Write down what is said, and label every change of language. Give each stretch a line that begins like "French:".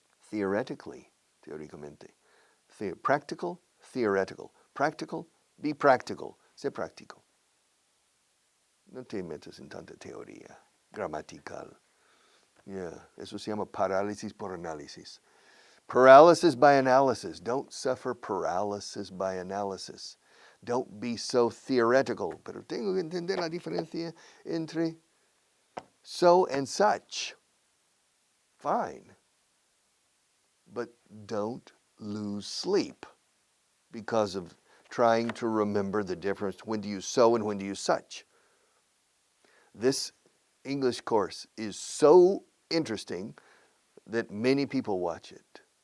English: Theoretically, teóricamente. Practical, theoretical. Practical, be practical.
Spanish: Sé práctico. No te metas en tanta teoría gramatical. Eso se llama parálisis por análisis.
English: Paralysis by analysis. Don't suffer paralysis by analysis. Don't be so theoretical.
Spanish: Pero tengo que entender la diferencia entre so and such.
English: Fine. But don't lose sleep because of trying to remember the difference when to use so and when to use such. This English course is so interesting that many people watch it.